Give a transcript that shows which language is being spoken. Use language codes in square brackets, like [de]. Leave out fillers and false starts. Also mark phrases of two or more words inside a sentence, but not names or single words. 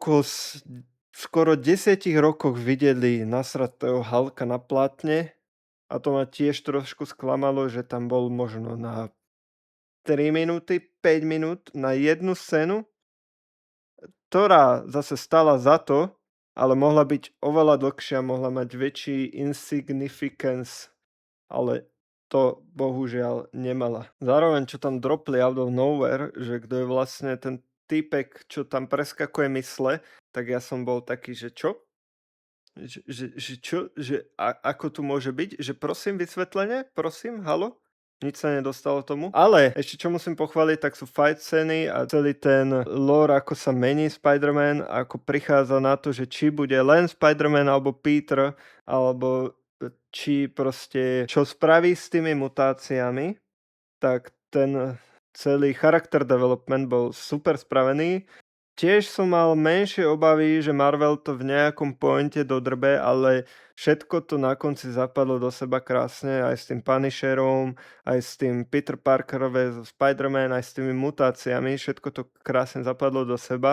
[sk] skoro 10 rokoch videli nasratého Hulka na plátne a to ma tiež trošku sklamalo, že tam bol možno na 3 minúty, 5 minút na jednu scénu, ktorá zase stala za to, ale mohla byť oveľa dlhšia, mohla mať väčší insignificance, ale to bohužiaľ nemala. Zároveň, čo tam dropli [en] out of nowhere, [sk] že kto je vlastne ten týpek, čo tam preskakuje mysle, tak ja som bol taký, že čo? Ako tu môže byť? Že prosím vysvetlenie? Prosím, halo? Nič sa nedostalo tomu. Ale ešte čo musím pochváliť, tak sú fight scény a celý ten lore, ako sa mení Spider-Man, ako prichádza na to, že či bude len Spider-Man alebo Peter, alebo či proste čo spraví s tými mutáciami, tak ten celý [en] character development [sk] bol super spravený. Tiež som mal menšie obavy, že Marvel to v nejakom pointe dodrbe, ale všetko to na konci zapadlo do seba krásne, aj s tým Punisherom, aj s tým Peter Parkerové zo Spider-Man, aj s tými mutáciami, všetko to krásne zapadlo do seba.